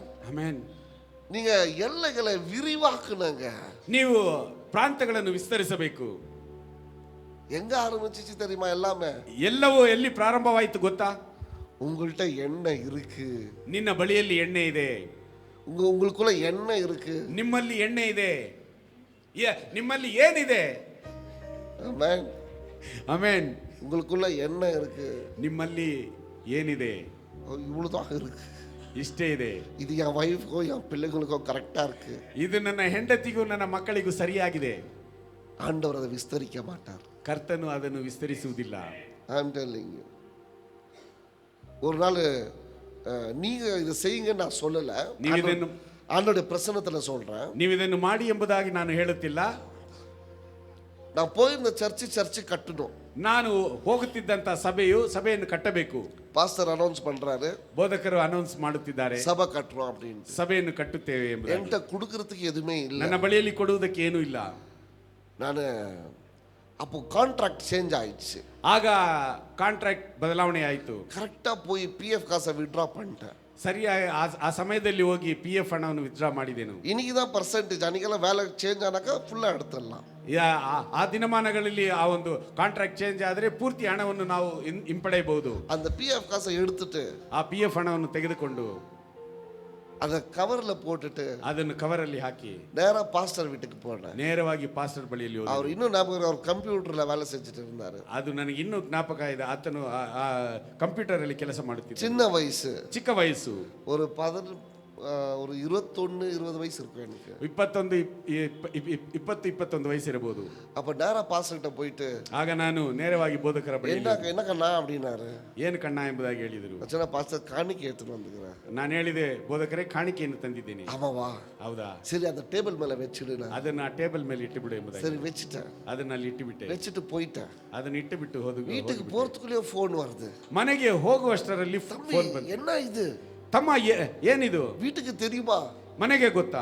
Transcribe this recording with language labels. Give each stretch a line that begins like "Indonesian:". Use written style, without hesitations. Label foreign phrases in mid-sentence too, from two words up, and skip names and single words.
Kannada: ಆಮೆನ್.
Tamil: நீங்க எல்லைகளை விரிவாக்குனங்க.
Kannada: ನೀವು ಪ್ರಾಂತಗಳನ್ನು ವಿಸ್ತರಿಸಬೇಕು.
Tamil: எங்க ஆரம்பிச்சிச்சு தெரியுமா? எல்லாமே
Kannada: ಎಲ್ಲವೂ ಎಲ್ಲಿ ಪ್ರಾರಂಭವಾಯಿತು ಗೊತ್ತಾ?
Tamil: உங்கள்கிட்ட எண்ணெய் இருக்கு,
Kannada: ನಿನ್ನ ಬಳಿಯಲ್ಲಿ ಎಣ್ಣೆ ಇದೆ,
Tamil: உங்களுக்குள்ள எண்ணெய் இருக்கு.
Kannada: ನಿಮ್ಮಲ್ಲಿ ಎಣ್ಣೆ ಇದೆ, ನಿಮ್ಮಲ್ಲಿ ಏನಿದೆ?
Tamil: ஆமென்.
Kannada: ಆಮೆನ್.
Tamil: உங்களுக்குள்ள எண்ணெய் இருக்கு,
Kannada: ನಿಮ್ಮಲ್ಲಿ ಏನಿದೆ?
Tamil: இவ்வளவுதான் இருக்கு.
Kannada: ಇಷ್ಟೇ ಇದೆ.
Tamil: இது என் வைஃப்க்கோ என் பிள்ளைங்களுக்கோ கரெக்டா இருக்கு.
Kannada: ಇದು ನನ್ನ ಹೆಂಡತಿಗೂ ನನ್ನ ಮಕ್ಕಳಿಗೂ ಸರಿಯಾಗಿದೆ.
Tamil: ஆண்டவர் அதை விஸ்தரிக்க மாட்டார்.
Kannada: ಕರ್ತನು ಅದನ್ನು ವಿಸ್ತರಿಸುವುದಿಲ್ಲ.
English: I'm telling you.
Tamil: ஒரு நாள் நீங்க இதை செய்யுங்க நான் சொல்லல, ஆண்டோட பிரசன்னத்துல சொல்றேன்.
Kannada: ನೀವು ಇದನ್ನು ಮಾಡಿ ಎಂಬುದಾಗಿ ನಾನು ಹೇಳುತ್ತಿಲ್ಲ.
Tamil: நான் போயிருந்த சர்ச்சு கட்டணும்.
Kannada: ನಾನು ಹೋಗುತ್ತಿದ್ದಂತ ಸಭೆಯನ್ನು ಕಟ್ಟಬೇಕು.
Tamil: பாஸ்டர் அனௌன்ஸ் பண்றாரு,
Kannada: ಬೋಧಕರು ಅನೌನ್ಸ್ ಮಾಡುತ್ತಿದ್ದಾರೆ,
Tamil: சபை கட்டுறோம் அப்படின்னு.
Kannada: ಸಭೆಯನ್ನು ಕಟ್ಟುತ್ತೇವೆ ಎಂಬುದಾಗಿ.
Tamil: என்கிட்ட கொடுக்கறதுக்கு எதுவுமே இல்லை.
Kannada: ನನ್ನ ಬಳಿಯಲ್ಲಿ ಕೊಡುವುದಕ್ಕೆ ಏನೂ ಇಲ್ಲ.
Tamil: ನಾನು அப்போ கான்ட்ராக்ட் சேஞ்ச் ஆயிடுச்சு.
Kannada: ಆಗ ಕಾಂಟ್ರಾಕ್ಟ್ ಬದಲಾವಣೆ ಆಯಿತು.
Tamil: கரெக்டா போய் PF காசை வித்ட்ரா பண்ணிட்டேன்.
Kannada: ಸರಿಯಾಗಿ ಆ ಸಮಯದಲ್ಲಿ ಹೋಗಿ PF ಹಣವನ್ನು ವಿತ್ಡ್ರಾ ಮಾಡಿದೆನು.
Tamil: இன்னைக்கு தான் ಪರ್ಸೆಂಟೇಜ್, அன்னைக்கெல்லாம் வேலை சேஞ்ச் ஆனாக்கா ஃபுல்லா எடுத்துடலாம்.
Kannada: ಆ ದಿನಮಾನಗಳಲ್ಲಿ ಆ ಒಂದು ಕಾಂಟ್ರಾಕ್ಟ್ ಚೇಂಜ್ ಆದರೆ ಪೂರ್ತಿ ಹಣವನ್ನು ನಾವು ಹಿಂಪಡೆಯಬಹುದು.
Tamil: அந்த PF காசை எடுத்துட்டு
Kannada: ಆ PF ಹಣವನ್ನು ತೆಗೆದುಕೊಂಡು
Tamil: அதை கவர்ல போட்டுட்டு
Kannada: ಅದನ್ನು ಕವರಲ್ಲಿ ಹಾಕಿ
Tamil: நேரா பாஸ்டர் வீட்டுக்கு போனேன்.
Kannada: ನೇರವಾಗಿ ಪಾಸ್ಟರ್ ಬಳಿಯಲ್ಲಿ ಹೋದೆ.
Tamil: அவர் இன்னும் ஞாபகம், அவர் கம்ப்யூட்டர்ல வேலை செஞ்சுட்டு இருந்தாரு.
Kannada: ಅದು ನನಗೆ ಇನ್ನೂ ಜ್ಞಾಪಕ ಇದೆ. ಆತನು ಕಂಪ್ಯೂಟರ್ ಅಲ್ಲಿ ಕೆಲಸ ಮಾಡುತ್ತಿದ್ದ.
Tamil: சின்ன வயசு,
Kannada: ಚಿಕ್ಕ ವಯಸ್ಸು,
Tamil: ஒரு 21-20 வயசு இருக்கும் எனக்கு.
Kannada: 21 ವಯಸ್ಸು ಇರಬಹುದು.
Tamil: அப்ப நேரா பாஸ்டர் கிட்ட போயிட்டு,
Kannada: ಆಗ ನಾನು ನೇರವಾಗಿ ಬೋಧಕರ ಬಳಿ
Tamil: என்ன கண்ணா அப்படின்னாரு.
Kannada: ಏನು ಕಣ್ಣ ಎಂಬುದಾಗಿ ಹೇಳಿದರು.
Tamil: அச்சனா பாஸ்டர் காணிக்கை எடுத்துட்டு வந்துக்கிறேன்.
Kannada: ನಾನು ಹೇಳಿದೆ, ಬೋಧಕರೇ ಕಾಣಿಕೆಯನ್ನು ತಂದಿದ್ದೇನೆ.
Tamil: ஆமாவா?
Kannada: ಹೌದಾ?
Tamil: சரி அந்த டேபிள் மேல வச்சிடுனா.
Kannada: ಅದನ್ನ ಆ ಟೇಬಲ್ ಮೇಲೆ ಇಟ್ಟು ಬಿಡು ಎಂಬುದಾಗಿ.
Tamil: சரி வச்சிட்டேன்.
Kannada: ಅದನ್ನ ಅಲ್ಲಿ ಇಟ್ಟು ಬಿಟ್ಟೆ.
Tamil: வச்சிட்டு போயிட்டேன்.
Kannada: ಅದನ್ನ ಇಟ್ಟು ಬಿಟ್ಟು ಹೋದ.
Tamil: வீட்டுக்கு போறதுக்குள்ளே ಫೋನ್ வருது.
Kannada: ಮನೆಗೆ ಹೋಗುವಷ್ಟರಲ್ಲಿ ಫೋನ್ ಬಂತು.
Tamil: என்ன இது?
Kannada: ತಮ್ಮ ಏನಿದು?
Tamil: வீட்டுக்கு தெரியுமா?
Kannada: ಮನೆಗೆ ಗೊತ್ತಾ?